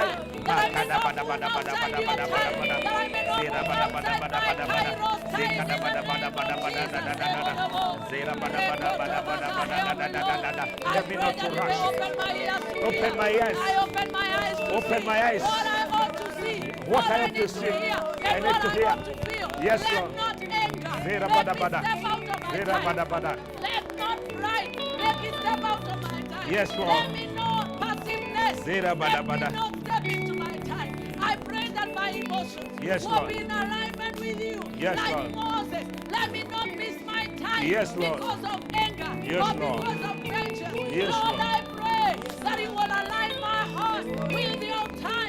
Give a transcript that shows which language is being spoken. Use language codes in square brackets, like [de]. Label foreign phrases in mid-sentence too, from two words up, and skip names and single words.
[en] That I may not move outside your time. That I may not move outside my Kairos time in the name of Jesus. I Let me pray not that you rush. may open my ears to Open hear. my eyes. I open my eyes to Open see my eyes. what I ought to see, What I I have need to to see. hear, I and need what to I hear. want to feel. Yes, Let Lord. not anger Zera make bada me bada. step out of my Zera time. bada bada. Let not pride make me step out of my time. Yes, Lord. Let me know passiveness. Zera bada Let me bada. not step into my time. I pray that my emotions Yes, will Lord. be in alignment with you. Yes, like Lord. Moses, let me not miss my time Yes, Lord. because of anger Yes, or Lord. because of vengeance. Yes, Lord, Lord. I pray that you will align my heart with your time.